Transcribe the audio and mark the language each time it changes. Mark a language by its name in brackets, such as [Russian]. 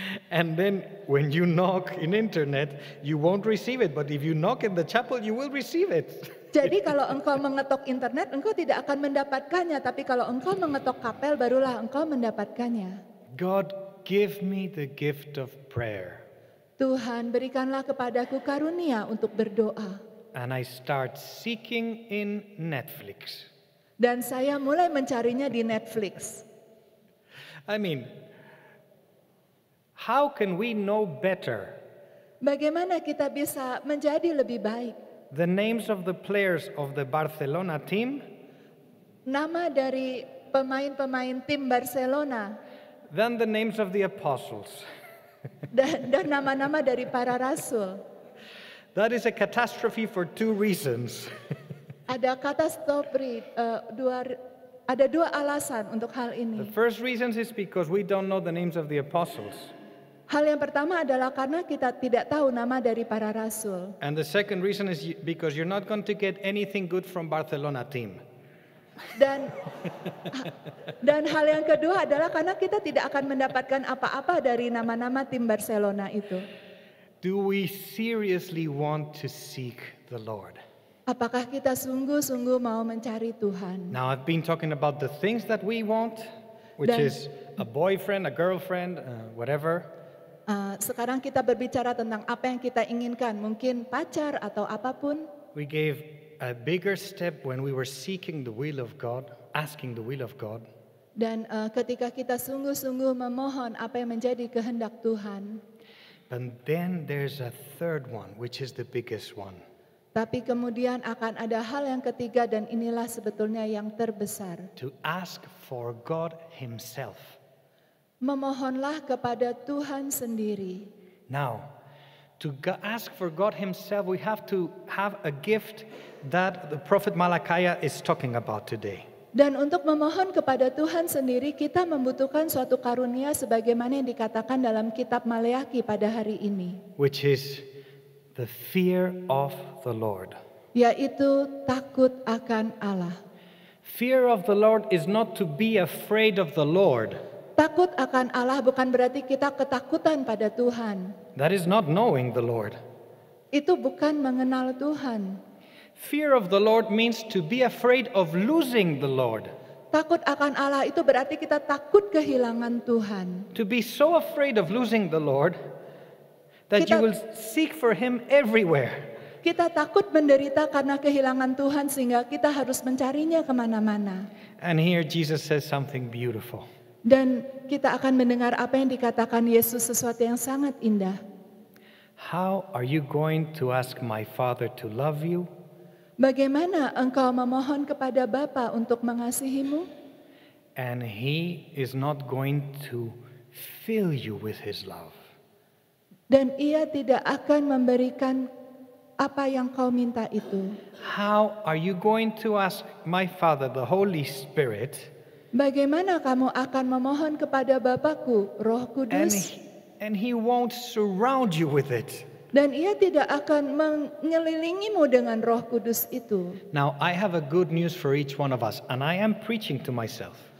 [English] And then when you knock in internet, you won't receive it. But if you knock in the chapel, you will receive it. [Indonesian] Jadi kalau engkau mengetok internet, engkau tidak akan mendapatkannya. Tapi kalau engkau mengetok kapel, barulah engkau mendapatkannya. [English] God, give me the gift of prayer. [Indonesian] Tuhan, berikanlah kepadaku karunia untuk berdoa. [English] And I start seeking in Netflix. [Indonesian] Dan saya mulai mencarinya di Netflix. [English] I mean, how can we know better [Indonesian] Bagaimana kita bisa menjadi lebih baik? [English] the names of the players of the Barcelona team [Indonesian] Nama dari pemain-pemain tim Barcelona [English] than the names of the apostles? [Indonesian] dan nama-nama dari para rasul. [English] That is a catastrophe for two reasons. [Indonesian] Ada katastrofi, ada dua alasan untuk hal [English] The [Indonesian] ini. [English] first reason is because we don't know the names of the apostles. [Indonesian] Hal yang pertama adalah karena kita tidak tahu nama dari para rasul. [English] And the second reason is because you're not going to get anything good from Barcelona team. [Indonesian] Dan hal yang kedua adalah karena kita tidak akan mendapatkan apa-apa dari nama-nama tim Barcelona itu. [English] Do we seriously want to seek the Lord? [Indonesian] Apakah kita sungguh-sungguh mau mencari Tuhan? [English] Now I've been talking about the things that we want, which [Indonesian] Dan- [English] is a boyfriend, a girlfriend, whatever. [Indonesian] Sekarang kita berbicara tentang apa yang kita inginkan, mungkin pacar atau apapun. [English] We gave a bigger step when we were seeking the will of God, asking the will of God. [Indonesian] Dan ketika kita sungguh-sungguh memohon apa yang menjadi kehendak Tuhan. [English] But then there's a third one, which is the biggest one. [Indonesian] Tapi kemudian akan ada hal yang ketiga dan inilah sebetulnya yang terbesar. [English] To ask for God Himself. [Indonesian] Memohonlah kepada Tuhan sendiri. [English] Now, to ask for God Himself, we have to have a gift that the prophet Malachi is talking about today. [Indonesian] Dan untuk memohon kepada Tuhan sendiri, kita membutuhkan suatu karunia sebagaimana yang dikatakan dalam kitab Maleakhi pada hari ini. [English] Which is the fear of the Lord. [Indonesian] Yaitu takut akan Allah. [English] Fear of the Lord is not to be afraid of the Lord. [Indonesian] Takut akan Allah bukan berarti kita ketakutan pada Tuhan. [English] That is not knowing the Lord. [Indonesian] Itu bukan mengenal Tuhan. [English] Fear of the Lord means to be afraid of losing the Lord. [Indonesian] Takut akan Allah itu berarti kita takut kehilangan Tuhan. [English] To be so afraid of losing the Lord that you will seek for Him everywhere. [Indonesian] Kita takut menderita karena kehilangan Tuhan sehingga kita harus mencarinya kemana-mana. [English] And here Jesus says something beautiful. [Indonesian] Dan kita akan mendengar apa yang dikatakan Yesus, sesuatu yang sangat indah. [English] How are you going to ask my Father to love you? [Indonesian] Bagaimana engkau memohon kepada Bapa untuk mengasihimu? [English] And He is not going to fill you with His love. [Indonesian] Dan Ia tidak akan memberikan apa yang kau minta itu. [English] How are you going to ask my Father, the Holy Spirit? [Indonesian] Bagaimana kamu akan memohon kepada Bapakku, Roh Kudus? [English] And He won't surround you with it. [Indonesian] Dan Ia tidak akan mengelilingimu dengan Roh Kudus itu. [English] Now, I have a good news for each one of us, and I am preaching to myself.